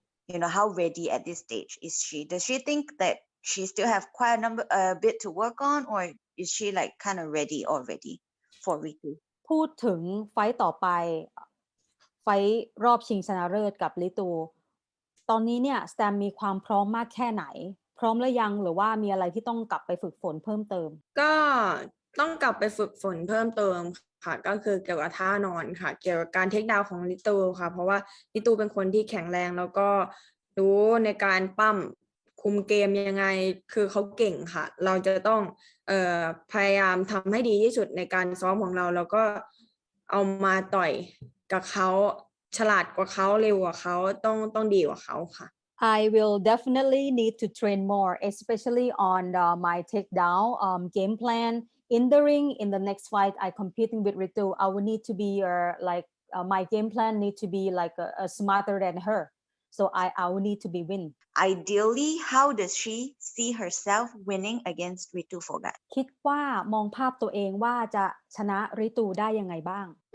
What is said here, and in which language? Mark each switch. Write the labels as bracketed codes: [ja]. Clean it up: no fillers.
[en] How ready at this stage is she? Does she think that she still have quite a bit to work on, or is she like kind of ready already for Ritu? [th] พูดถึงไฟต์ต่อไปไฟต์รอบชิงชนะเลิศกับลิตูตอนนี้เนี่ยสแตมมีความพร้อมมากแค่ไหนพร้อมหรือยังหรือว่ามีอะไรที่ต้องกลับไปฝึกฝนเพิ่มเติม ก็ต้องกลับไปฝึกฝนเพิ่มเติมค่ะก็คือเกี่ยวกับท่านอนค่ะเกี่ยวกับการเทคดาวน์ของลิตูค่ะเพราะว่าลิตูเป็นคนที่แข็งแรงแล้วก็รู้ในการปั้มคุมเกมยังไงคือเขาเก่งค่ะเราจะต้องพยายามทำให้ดีที่สุดในการซ้อมของเราแล้วก็เอามาต่อยกับเขาฉลาดกว่าเขาเร็วกว่าเขาต้องดีกว่าเขาค่ะ [en] I will definitely need to train more, especially on my takedown game plan. In the ring, in the next fight, I competing with Ritu. I will need to be my game plan need to be like smarter than her. So I will need to be win. Ideally, how does she see herself winning against Ritu Phogat? [th] คิดว่ามองภาพตัวเองว่าจะชนะริตูได้ยังไงบ้าง